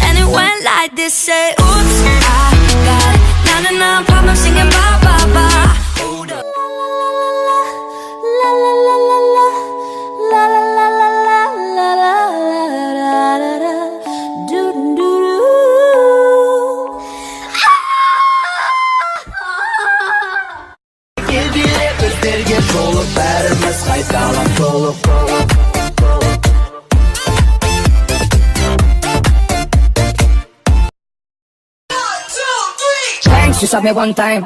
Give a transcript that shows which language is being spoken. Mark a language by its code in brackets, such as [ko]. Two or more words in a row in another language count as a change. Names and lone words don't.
[en] went like this, say oops, I got na problem singing ba ba ba. Hold up. La la la la la la la la la la la la la la la do do do. [tr] Birge solo vermez kaydalan dolu dolu. [en] Bang, she shot me one time.